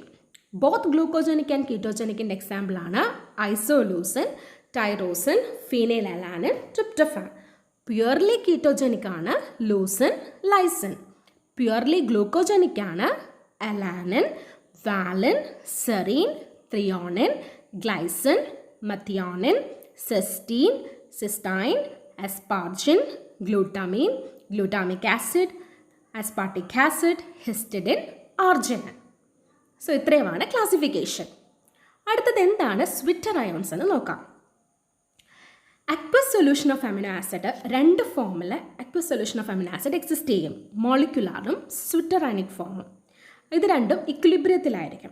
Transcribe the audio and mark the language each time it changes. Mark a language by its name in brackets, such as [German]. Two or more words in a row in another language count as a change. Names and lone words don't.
[English] both glucogenic and ketogenic [Malayalam] എക്സാമ്പിളാണ് [English] isoleucine, tyrosine, phenylalanine, tryptophan. purely ketogenic [Malayalam] ആണ് [English] leucine, lysine. purely glucogenic [Malayalam] ആണ് [English] alanine, valine, serine, threonine, glycine, methionine, cysteine, cystine, aspargine, glutamine, glutamic acid, aspartic acid, histidine, arginine. [Malayalam] സോ ഇത്രയുമാണ് ക്ലാസിഫിക്കേഷൻ. അടുത്തത് എന്താണ് [English] zwitter ions [Malayalam] എന്ന് നോക്കാം. [English] aqueous solution of amino acid [Malayalam] രണ്ട് ഫോമിൽ [English] aqueous solution of amino acid [Malayalam] എക്സിസ്റ്റ് ചെയ്യും. മോളിക്കുലാറും [English] zwitter ionic form. [Malayalam] ഇത് രണ്ടും ഇക്വിലിബ്രിയത്തിലായിരിക്കും.